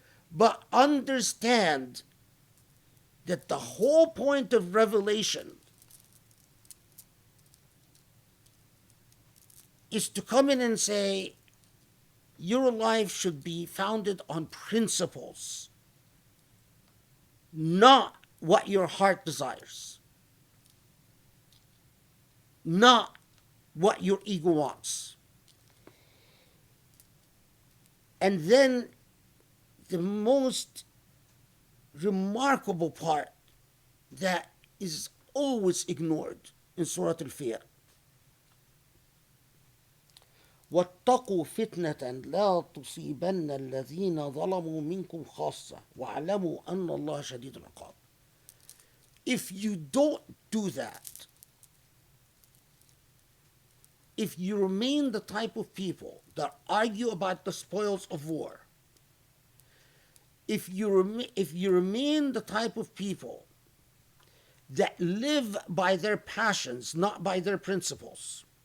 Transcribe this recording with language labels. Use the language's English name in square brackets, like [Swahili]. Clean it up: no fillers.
[English] But understand that the whole point of revelation is to come in and say, your life should be founded on principles, not what your heart desires, not what your ego wants. And then the most remarkable part that is always ignored in Surah Al-Anfal. [Arabic] واتقوا فتنة لا تصيبن الذين ظلموا منكم خاصة واعلموا أن الله شديد العقاب. [English] If you don't do that, if you remain the type of people that argue about the spoils of war, if you remain the type of people that live by their passions, not by their principles,